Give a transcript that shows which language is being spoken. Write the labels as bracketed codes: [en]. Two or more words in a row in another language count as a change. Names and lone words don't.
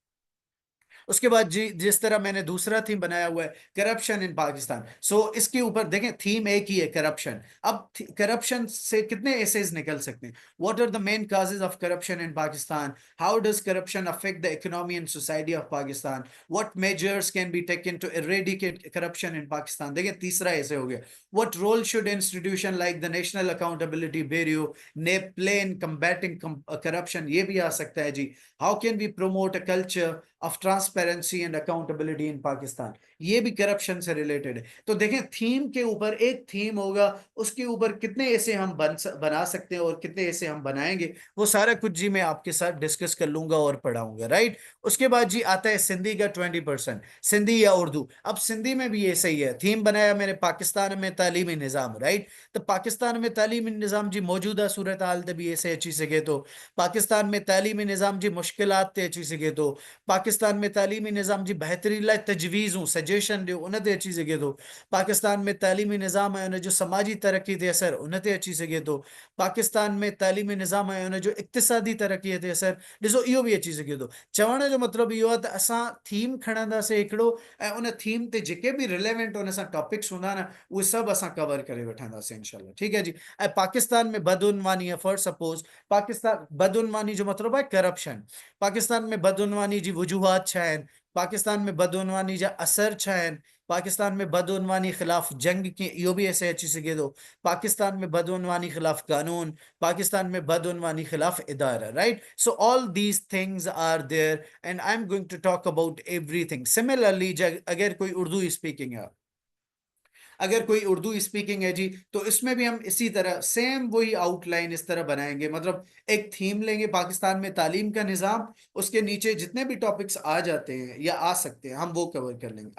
[ur] اس کے بعد جی جس طرح میں نے دوسرا تھیم بنایا ہوا ہے [en] corruption in Pakistan, [ur] سو اس کے اوپر دیکھیں تھیم ایک ہی ہے کرپشن. اب کرپشن سے کتنے ایسیز نکل سکتے ہیں, [en] What are the main causes of corruption in Pakistan, how does corruption affect the economy and society of Pakistan, What measures can be taken to eradicate corruption in Pakistan. [ur] دیکھیں تیسرا ایسے ہو گیا, [en] What role should institution like the National Accountability Bureau ne play in combating corruption, [ur] یہ بھی آ سکتا ہے جی. [en] How can we promote a culture of transparency and accountability in Pakistan, [ur] یہ بھی کرپشن سے ریلیٹڈ ہے. تو دیکھیں تھیم کے اوپر ایک تھیم ہوگا، اس کے اوپر کتنے ایسے ہم بنا سکتے ہیں اور کتنے ایسے ہم بنائیں گے، وہ سارا کچھ جی میں آپ کے ساتھ ڈسکس کر لوں گا اور پڑھاؤں گا، رائٹ. اس کے بعد جی آتا ہے سندھی کا 20%، سندھی یا اردو. اب سندھی میں بھی یہ صحیح ہے، تھیم بنایا میں نے پاکستان میں تعلیمی نظام، رائٹ. [sd] تو پاڪستان ۾ تعليمي نظام جي موجوده صورت حال تي ڀي ايسي اچي سگهي ٿو، پاڪستان ۾ تعليمي نظام جي مشڪلات تي اچي سگهي ٿو، پاڪستان پاڪستان ۾ تعليمي نظام جي بهتري لاءِ تجويزون سجيشن ڏيو ان تي اچي سگهي ٿو. پاڪستان ۾ تعليمي نظام ۽ ان جو سماجي ترقي تي اثر ان تي اچي سگهي ٿو. پاڪستان ۾ تعليمي نظام ۽ ان جو اقتصادي ترقيءَ تي اثر ڏسو اهو به اچي سگهي ٿو. چوڻ جو مطلب اهو آهي ته اسان ٿيم کڻنداسين هڪڙو، ۽ ان ٿيم تي جيڪي به ريليونٽ ان سان ٽاپڪس هوندا نه اهي سڀ اسان ڪور ڪري وٺنداسين ان شاءالله. ٺيڪ آهي جي. ۽ پاڪستان ۾ بدعنواني آهي [en] for suppose, [sd] پاڪستان بدعنواني جو مطلب آهي ڪرپشن. پاڪستان ۾ بدعنواني جي وجوهات ڇا آهن، پاڪستان ۾ بدعنواني جا اثر ڇا آهن، پاڪستان ۾ بدعنواني خلاف جنگ ڪيئن، اهو به ايسي اچي سگهي ٿو. پاڪستان ۾ بدعنواني خلاف قانون، پاڪستان ۾ بدعنواني خلاف ادارا, राइट। [en] So all these things are there and I am going to talk about everything. [ur] سمیلرلی اگر کوئی اردو اسپیکنگ ہے، اگر کوئی اردو اسپیکنگ ہے جی، تو اس میں بھی ہم اسی طرح سیم وہی آؤٹ لائن اس طرح بنائیں گے. مطلب ایک تھیم لیں گے پاکستان میں تعلیم کا نظام، اس کے نیچے جتنے بھی ٹاپکس آ جاتے ہیں یا آ سکتے ہیں ہم وہ کور کر لیں گے.